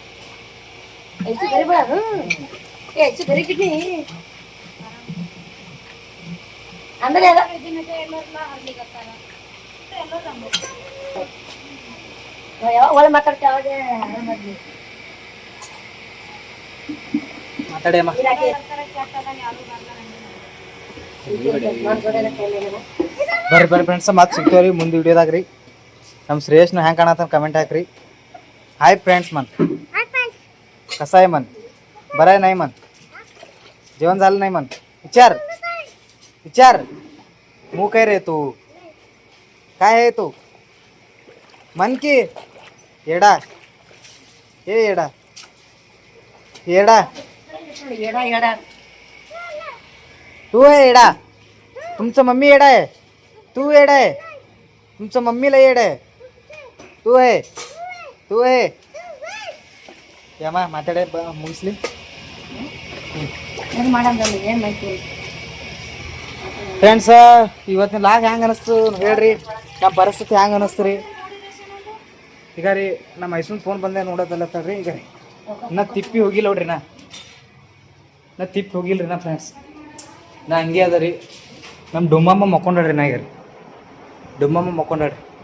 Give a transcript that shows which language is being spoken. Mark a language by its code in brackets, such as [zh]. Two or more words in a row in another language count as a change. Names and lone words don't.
[kn] ಅಂದ್ರೆ ಒಳ್ಳೆ ಮಾತಾಡ್ತೇವೆ ಮಾತಾಡಿ ಅಮ್ಮ ಬರ್ರಿ ಫ್ರೆಂಡ್ಸ್ ಮತ್ತೆ ಸಿಗ್ತೇವ್ರಿ ಮುಂದೆ ವಿಡಿಯೋದಾಗ ರೀ ನಮ್ಮ ಶ್ರೇಯಸ್ನ ಹೆಂಗೆ ಕಾಣತ್ತ ಕಮೆಂಟ್ ಹಾಕ್ರಿ [mr] हाय फ्रेंड्स मन कसा आहे मन बरं आहे नाही मन जेवण झालं नाही मन विचार विचार मू काय रे तू काय आहे तू मन की येडा हे येडा येडा तू आहे येडा तुमचं मम्मी येडा आहे तू येडा आहे तुमचं मम्मीला येडा आहे तू आहे तू है [kn] ಯಮ್ಮ ಮಾತಾಡೇ ಮುಗಿಸ್ಲಿ ಫ್ರೆಂಡ್ಸ್ ಇವತ್ತಿನ ಲಾಗ್ ಹೆಂಗೆ ಅನಿಸ್ತು ಹೇಳ್ರಿ ನಮ್ಮ ಪರಿಸ್ಥಿತಿ ಹೆಂಗೆ ಅನಿಸ್ತು ರೀ ಈಗ ರೀ ನಮ್ಮ ಮೈಸೂರು ಫೋನ್ ಬಂದೆ ನೋಡೋದಲ್ಲತ್ತಲ್ರಿ ಈಗ ರೀ ನಾ ತಿಪ್ಪಿ ಹೋಗಿಲ್ಲ ನೋಡ್ರಿ ನಾ ತಿಪ್ಪಿ ಹೋಗಿಲ್ಲ ರೀ ನಾ ಫ್ರೆಂಡ್ಸ್ ನಾ ಹಂಗೆ ಅದ ರೀ ನಮ್ಮ ಡುಮ್ಮಮ್ಮ ಮಕ್ಕೊಂಡ್ರಿ ನಾ ಈಗ ರೀ ಡುಮ್ಮಮ್ಮ ಮಕ್ಕೊಂಡ್ರಿ